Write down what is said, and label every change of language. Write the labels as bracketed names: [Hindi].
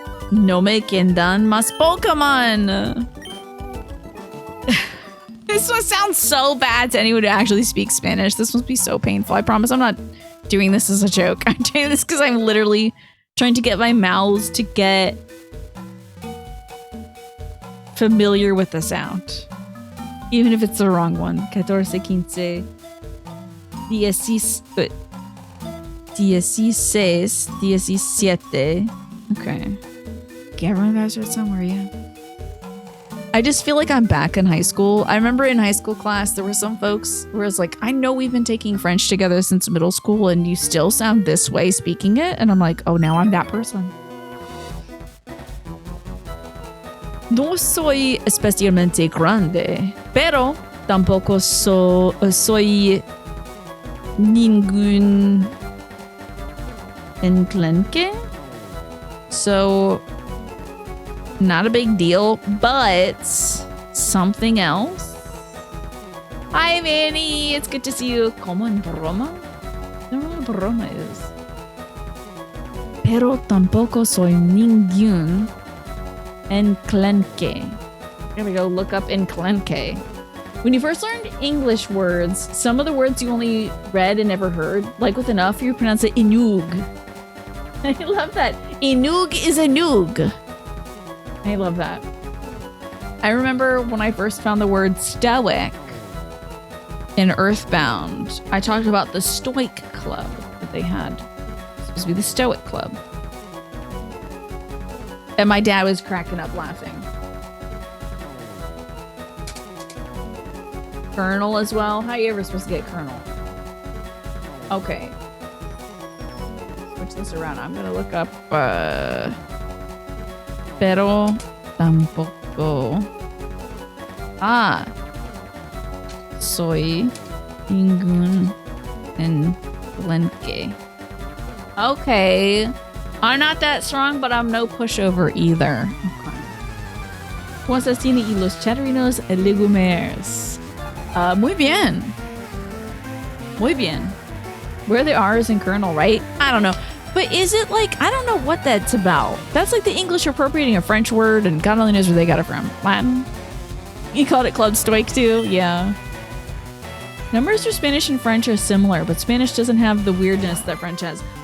[Spanish] No me quedan más Pokemon. [English] This one sounds so bad to anyone who actually speaks Spanish. This must be so painful. I promise I'm not doing this as a joke. I'm doing this because I'm literally trying to get my mouths to get familiar with the sound. Even if it's the wrong one. 14, 15, 16, 17. Okay. Can't remember that short somewhere, yeah. I just feel like I'm back in high school. I remember in high school class, there were some folks where it's like, I know we've been taking French together since middle school and you still sound this way speaking it. And I'm like, oh, now I'm that person. [Spanish] No soy especialmente grande, pero tampoco soy ningún enclenque. [English] So, not a big deal, but something else. Hi, Manny. It's good to see you. [Spanish] Como en broma? [English] I don't know what a broma is. [Spanish] Pero tampoco soy ningún enclenque. [English] Here we go. Look up enclenque. When you first learned English words, some of the words you only read and never heard, like with enough, you pronounce it inug. I love that. Inug is a noog. I love that. I remember when I first found the word stoic in Earthbound, I talked about the Stoic Club that they had. It's supposed to be the Stoic Club. And my dad was cracking up laughing. Colonel as well? How are you ever supposed to get Colonel? Okay. Switch this around. I'm gonna look up pero tampoco soy ningún enclenque. Okay. I'm not that strong, but I'm no pushover either. Okay. [Spanish] ¿Cómo se tiene y los chatrinos legumers? Muy bien. Muy bien. [English] Where the R's in Colonel, right? I don't know. But is it like, I don't know what that's about. That's like the English appropriating a French word and God only knows where they got it from. Latin? You called it Club Stoic too? Yeah. Numbers for Spanish and French are similar, but Spanish doesn't have the weirdness that French has.